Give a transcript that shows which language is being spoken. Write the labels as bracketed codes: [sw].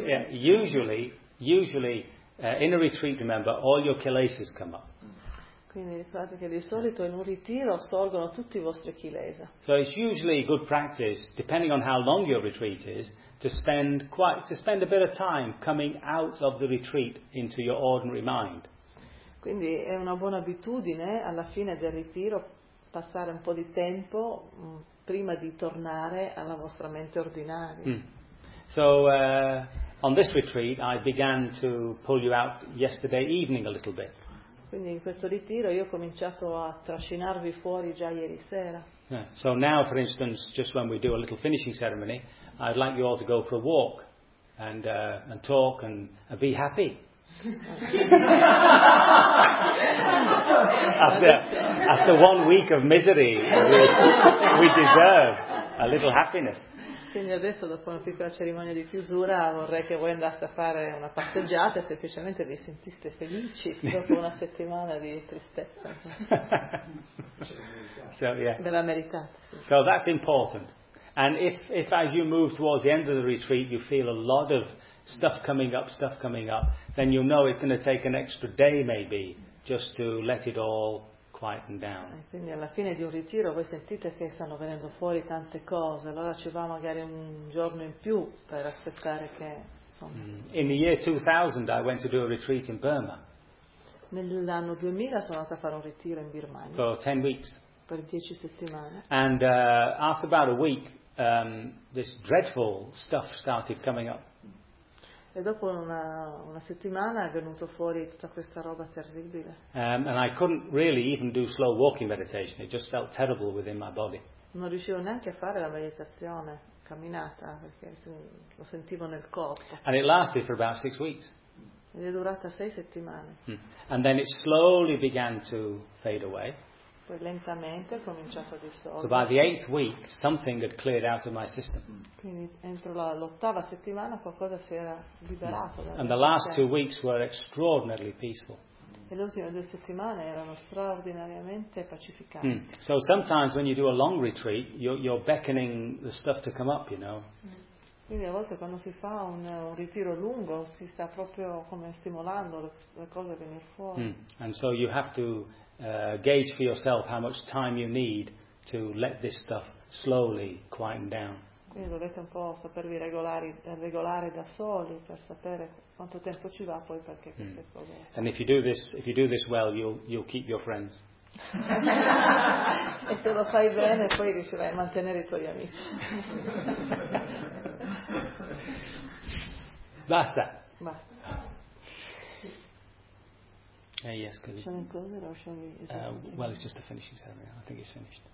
[en] If you usually in a retreat, remember, all your kilesas come up. [it] Quindi ricordate che di solito in un ritiro sorgono tutti i vostri chilesa. [en] So it's usually good practice, depending on how long your retreat is, to spend a bit of time coming out of the retreat into your ordinary mind. [it] Quindi è una buona abitudine alla fine del ritiro passare un po' di tempo prima di tornare alla vostra mente ordinaria. [en] So on this retreat I began to pull you out yesterday evening a little bit. [it] Quindi in questo ritiro io ho cominciato a trascinarvi fuori già ieri sera. [en] Yeah. So now, for instance, just when we do a little finishing ceremony, I'd like you all to go for a walk and talk and be happy. after 1 week of misery, we deserve a little happiness. [it] Quindi adesso, dopo una piccola cerimonia di chiusura, vorrei che voi andaste a fare una passeggiata e semplicemente vi sentiste felici dopo una settimana di tristezza. [en] So, yeah. [it] Della merità. Sì. [en] So that's important. And if as you move towards the end of the retreat you feel a lot of stuff coming up, then you know it's going to take an extra day maybe just to let it all quieten down. [it] Quindi alla fine di un ritiro voi sentite che stanno venendo fuori tante cose, allora ci va magari un giorno in più per aspettare che insomma. [en] In the year 2000 I went to do a retreat in Burma. [it] Nell'anno 2000 sono andata a fare un ritiro in Birmania. [en] For 10 weeks. [it] Per 10 settimane. [en] And after about a week this dreadful stuff started coming up. [it] E dopo una settimana è venuto fuori tutta questa roba terribile. [en] And I couldn't really even do slow walking meditation. It just felt terrible within my body. [it] Non riuscivo neanche a fare la meditazione camminata perché lo sentivo nel corpo. [en] And it lasted for about 6 weeks. [it] Ed è durata 6 settimane. [en] And then it slowly began to fade away. [it] Poi lentamente ho cominciato a distorsi. [en] So by the 8th week something had cleared out of my system. [it] Quindi entro l'ottava settimana qualcosa si era liberato. [en] And the last 2 weeks were extraordinarily peaceful. [it] E le ultime 2 settimane erano straordinariamente pacificanti. [en] So sometimes when you do a long retreat you're beckoning the stuff to come up, you know. [it] Quindi a volte quando si fa un ritiro lungo si sta proprio come stimolando le cose a venire fuori. [en] And so you have to gauge for yourself how much time you need to let this stuff slowly quieten down. [it] Quindi dovete un po' sapervi regolare da soli per sapere quanto tempo ci va poi perché queste cose. [en] And if you do this well, you'll keep your friends. [it] E se lo fai bene, poi riuscirai a mantenere i tuoi amici. Basta. [en] Well, it's just the finishing ceremony. I think it's finished.